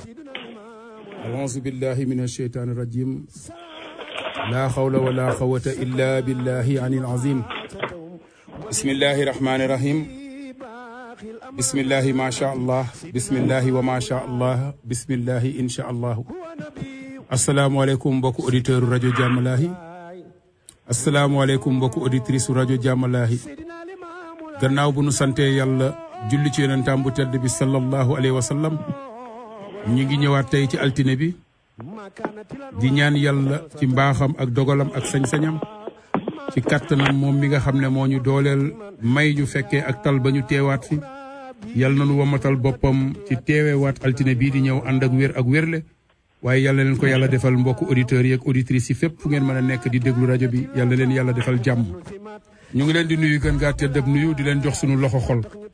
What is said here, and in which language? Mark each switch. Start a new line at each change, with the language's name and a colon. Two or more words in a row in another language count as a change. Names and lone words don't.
Arabic: أعوذ بالله من الشيطان الرجيم لا حول ولا قوة إلا بالله عن العظيم بسم الله الرحمن الرحيم بسم الله ما شاء الله بسم الله وما شاء الله بسم الله إن شاء الله السلام عليكم بوكو أوديتور راديو جاملاهي السلام عليكم بوكو أوديتريس راديو جاملاهي
Wolof: gannaaw bu nu sante yàlla julli ci yonentam bu tedd bi
Arabic: صلى الله عليه وسلم
Wolof: ñi ngi ñëwaat tey ci altine bi di ñaan yàlla ci mbaaxam ak dogalam ak sañ-sañam ci kattanam moom mi nga xam ne moo ñu dooleel may ñu fekkee ak tal ba ñu teewaat fi yàlla na nu wamatal boppam ci teewewaat altine bii di ñëw ànd ak wér ak wérle waaye yàlla leen ko yàlla defal mbokku auditeurs yi ak auditrices yi fépp fu ngeen mën a nekk di déglu rajo bi yàlla leen yàlla defal jàmm ñu ngi leen di nuyu gën gaa tedd ak nuyu di leen jox sunu loxo xol